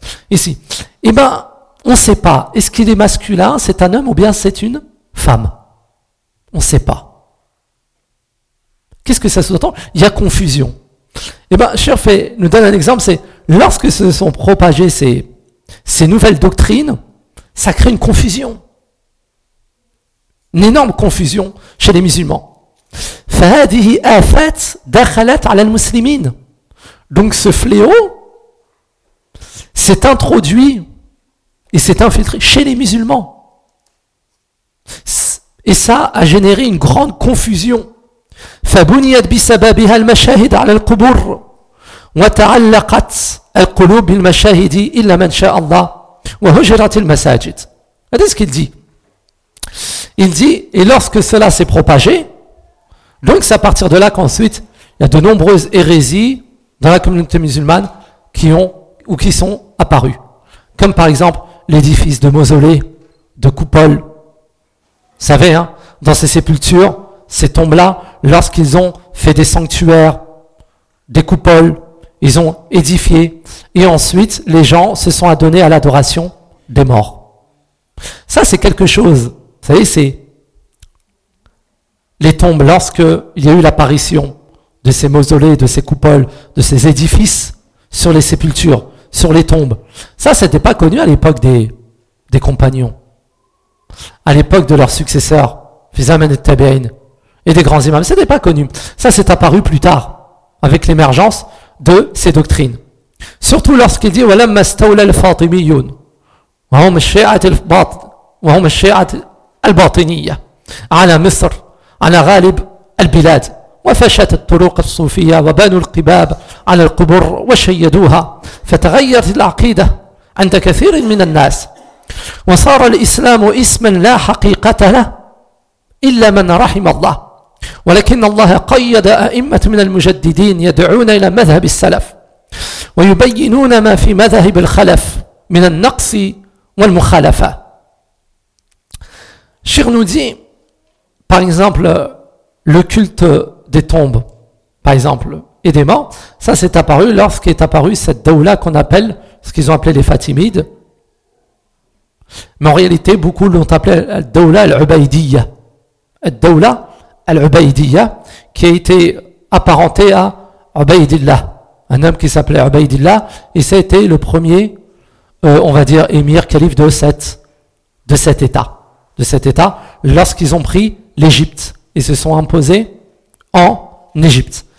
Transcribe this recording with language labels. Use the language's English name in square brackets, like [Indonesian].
[French] Ici, eh ben, on ne sait pas. Est-ce qu'il est masculin, c'est un homme ou bien c'est une femme? On ne sait pas. Qu'est-ce que ça sous-entend? Il y a confusion. Eh ben, Cherfé nous donne un exemple. C'est lorsque se sont propagées ces nouvelles doctrines, ça crée une confusion, une énorme confusion chez les musulmans. [Arabic] فهذه آفات دخلت على المسلمين. [French] Donc ce fléau s'est introduit et s'est infiltré chez les musulmans. Et ça a généré une grande confusion. [Arabic] فبنيت بسببها المشاهد على القبور وتعلقت القلوب بالمشاهد إلا من شاء الله وهجرت المساجد. [French] C'est ce qu'il dit. Il dit, et lorsque cela s'est propagé, donc c'est à partir de là qu'ensuite il y a de nombreuses hérésies dans la communauté musulmane qui sont apparues. Comme par exemple l'édifice de mausolées, de coupoles. Vous savez, hein, dans ces sépultures, ces tombes-là, lorsqu'ils ont fait des sanctuaires, des coupoles, ils ont édifié. Et ensuite, les gens se sont adonnés à l'adoration des morts. Ça, c'est quelque chose, vous savez, c'est les tombes, lorsqu'il y a eu l'apparition de ces mausolées, de ces coupoles, de ces édifices sur les sépultures, sur les tombes. Ça, c'était pas connu à l'époque des compagnons, à l'époque de leurs successeurs, Fizamen et Tabi'in, et des grands imams. C'était pas connu. Ça, c'est apparu plus tard, avec l'émergence de ces doctrines. Surtout lorsqu'il dit « [Arabic] Walamma staoula al-Fatimiyoun » وهم الشيعة الباطن وهم الشيعة الباطنية على مصر على غالب البلاد، وفشت الطرق الصوفية وبانوا القباب على القبور وشيدوها، فتغيرت العقيدة عند كثير من الناس، وصار الإسلام اسما لا حقيقة له إلا من رحم الله. ولكن الله قيد أئمة من المجددين يدعون إلى مذهب السلف ويبينون ما في مذهب الخلف من النقص والمخالفة. [French] الشيخ nous dit par exemple le culte des tombes par exemple et des morts, ça c'est apparu lorsqu'est apparu cette daoula qu'on appelle ce qu'ils ont appelé les Fatimides, mais en réalité beaucoup l'ont appelé daoula al-Ubaidiyya, daoula al-Ubaidiyya, qui a été apparenté à Ubaidillah, un homme qui s'appelait Ubaidillah, et ça a été le premier on va dire émir calife de cet état lorsqu'ils ont pris l'Égypte et se sont imposés en Égypte.